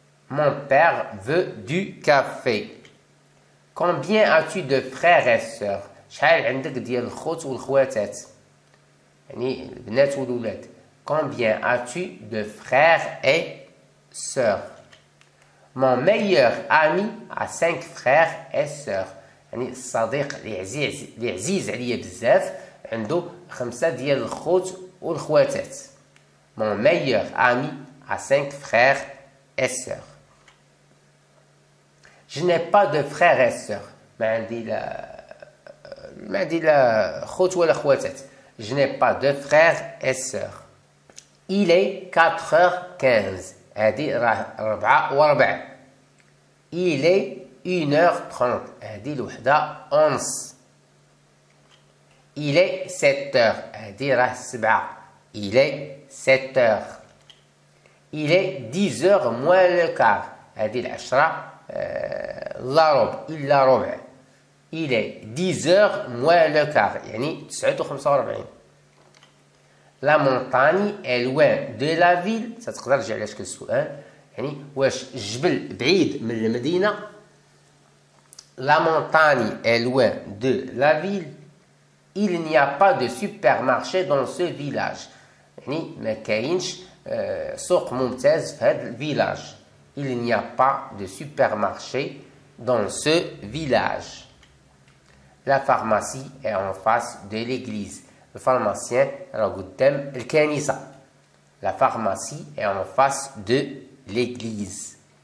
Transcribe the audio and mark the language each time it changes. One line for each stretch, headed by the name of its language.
French: Mon père veut du café. Combien as-tu de frères et sœurs?
Arabic: شحال عندك ديال الخوت والخواتات؟ يعني البنات والولاد.
French: Combien as-tu de frères et sœurs? Mon meilleur ami a 5 frères et sœurs.
Arabic: يعني الصديق اللي عزيز عليا بزاف عنده 5 ديال الخوت والخواتات.
French: Mon meilleur ami a 5 frères et sœurs. Je n'ai pas de frères et sœurs.
Arabic: ما عندي لا خوت ولا خواتات.
French: Je n'ai pas de frères et sœurs. Il est 4h15.
Arabic: هذه راه 4:15.
French: Il est 1h30.
Arabic: هذه الوحدة أونس.
French: Il est 7h.
Arabic: هذه راه 7.
French: Il est 7h. Il est 10h moins le quart.
Arabic: هذه العشرة لا ربع إلا ربع.
French: Il est 10h moins le quart.
Arabic: يعني 9:45.
French: La montagne est loin de la ville.
Arabic: تقدر ترجع لهاش السؤال. يعني واش الجبل بعيد من المدينة؟
French: La montagne est loin de la ville. Il n'y a pas de supermarché dans ce village.
Arabic: يعني ما كاينش سوق ممتاز في هذا الفيلاج.
French: Il n'y a pas de supermarché dans ce village. La pharmacie est en face de l'église. Le pharmacien
Arabic: راه قدام الكنيسة.
French: La pharmacie est en face de l'église.